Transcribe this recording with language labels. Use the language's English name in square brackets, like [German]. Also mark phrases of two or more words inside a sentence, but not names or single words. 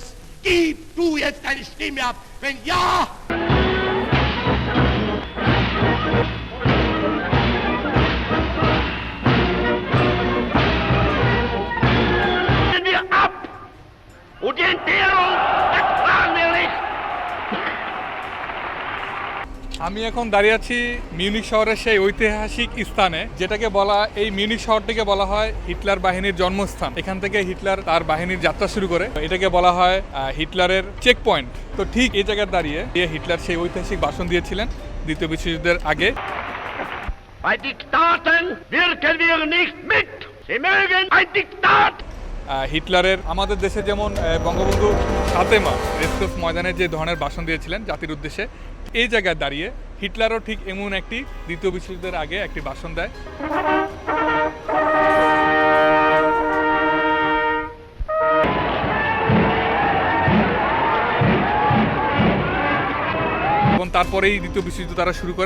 [German] Gib du jetzt deine Stimme ab, wenn ja... wir ab und die Entbehrung ertragen wir nicht. [Bangla] আমি এখন দাঁড়িয়ে আছি মিউনিক শহরের সেই ঐতিহাসিক স্থানে, যেটাকে বলা, এই মিউনিক শহরটিকে বলা হয় হিটলার বাহিনীর জন্মস্থান। এখান থেকে হিটলার তার বাহিনীর যাত্রা শুরু করে। এটাকে বলা হয় হিটলারের চেক পয়েন্ট। তো ঠিক এই জায়গায় দাঁড়িয়ে হিটলার সেই ঐতিহাসিক ভাষণ দিয়েছিলেন দ্বিতীয় বিশ্বযুদ্ধের আগে। [German] Bei Diktaten wirken wir nicht mit. Sie mögen ein Diktat. [Bangla] হিটলারের আমাদের দেশে যেমন বঙ্গবন্ধু 7 মার্চ রেসকোর্স ময়দানে যে ধরনের ভাষণ দিয়েছিলেন জাতির উদ্দেশ্যে, এই জায়গায় দাঁড়িয়ে হিটলারও ঠিক এমন একটি দ্বিতীয় বিশ্বযুদ্ধের আগে একটি ভাষণ দেয়। এবং তারপরেই দ্বিতীয় বিশ্বযুদ্ধ তারা শুরু করে।